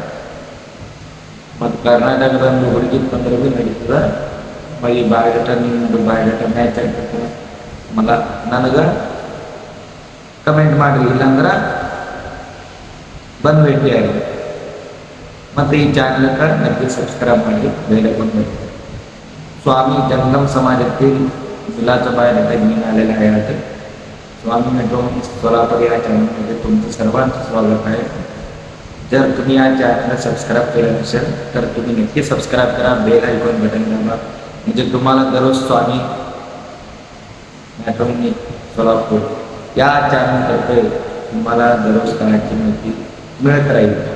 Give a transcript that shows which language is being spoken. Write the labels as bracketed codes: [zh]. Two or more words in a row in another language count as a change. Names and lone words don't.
[kn] ಮತ್ತು ಕರ್ನಾಟಕದಂದು ಹುಡುಗಿ ಬಂದ್ರೆ ಭೀ ನಡೀತದೆ. ಈ ಬಯೋಡೇಟಾ ನಿಮ್ಮದು [en] biodata match [kn] ಆಗ್ತದೆ. ನನಗೆ ಕಮೆಂಟ್ ಮಾಡಿ, ಇಲ್ಲಾಂದ್ರೆ ಬಂದು ಭೇಟಿಯಾಗಿ. ಮತ್ತು ಈ ಚಾನಲ್ಗೆ ನೆಟ್ಟಿ ಸಬ್ಸ್ಕ್ರೈಬ್ ಮಾಡಿ, ಬೇರೆ ಬಂದು. [mr] स्वामी जंगम समाजातील मुलाचं बयोडೇಟಾ मी आलेला आहे. स्वामी मेट्रोमनी सोलापूर या चॅनलमध्ये तुमचं सर्वांचं स्वागत आहे. जर तुम्ही या चॅनलला सबस्क्राईब केलं नसेल तर तुम्ही नक्की सबस्क्राईब करा, [en] bell icon button [mr] दाबा, म्हणजे तुम्हाला दररोज स्वामी मेट्रोमनी सोलापूर या चॅनलतर्फे तुम्हाला दररोज करायची माहिती मिळत राहील.